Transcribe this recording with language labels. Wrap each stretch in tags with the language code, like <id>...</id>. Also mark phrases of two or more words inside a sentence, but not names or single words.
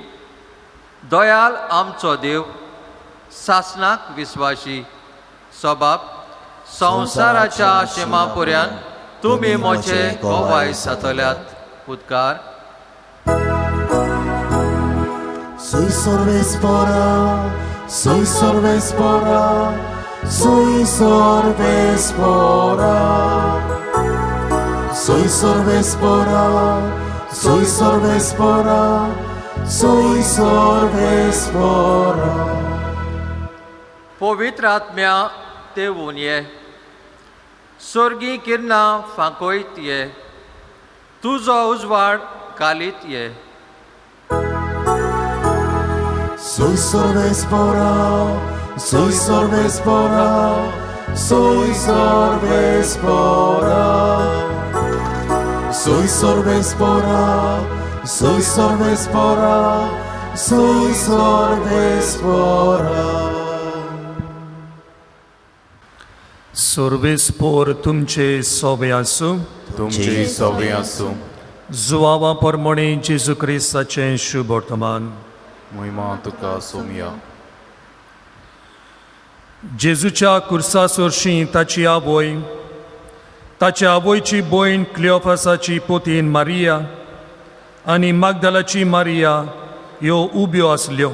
<kok>दयाल आमचो देव, सासनाक विस्वाशी. सबाब, संवसाराच्या शिमापर्यंत तुमी म्हजे गोवाय जातल्यात. उद्गार. Soy sorbespora, soy sorbespora, soy sorbespora. Soy sorbespora, soy sorbespora, soy sorbespora. पवित्र आत्म्या तेवून ये. स्वर्गी किरणां फांकोयत ये. तुजो उजवाड घालीत ये. Soy sorbespora, soy sorbespora, soy sorbespora. Soy sorbespora, soy sorbespora, soy sorbespora. सोर्वेस्पोर तुमचे सोबे आसूं. तुमचे सोबे आसूं. जुवावा परमणे जेजू क्रिस्ताचें शुभ वर्तमान. महिमा तुका सोमया. जेजूच्या कुर्सा सोरशीं ताची आवय, ताच्या आवयची भयण क्लिओफासाची पोतीन मारिया आनी मागदलाची मारिया ह्यो उब्यो आसल्यो.</kok>